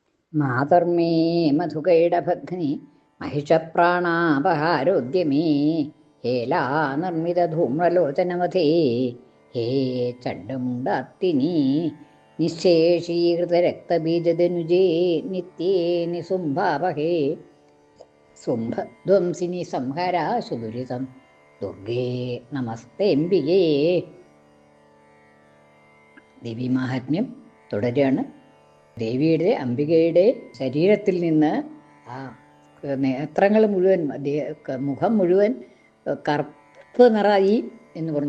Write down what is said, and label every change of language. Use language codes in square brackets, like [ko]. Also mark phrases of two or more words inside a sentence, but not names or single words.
[sa] മാതർമേ മധുകൈടഭഗ്നി महिषप्राणापहारोद्यमे हेला निर्मितधूम्रलोचनवधे हे चण्डमुण्डात्तिनी निःशेषीकृतरक्तबीजधनुजे नित्ये निसुम्भावहे സുംഭധ്വംസിനി സംഹര സുദുരിതം ദുർഗേ നമസ്തേംബികേ. [ml] ദേവീമാഹാത്മ്യം തുടരുകയാണ്. ദേവിയുടെ അംബികയുടെ ശരീരത്തിൽ നിന്ന് ആ നേത്രങ്ങൾ മുഴുവൻ, മുഖം മുഴുവൻ കറുപ്പ് നിറായി എന്ന് പറഞ്ഞു.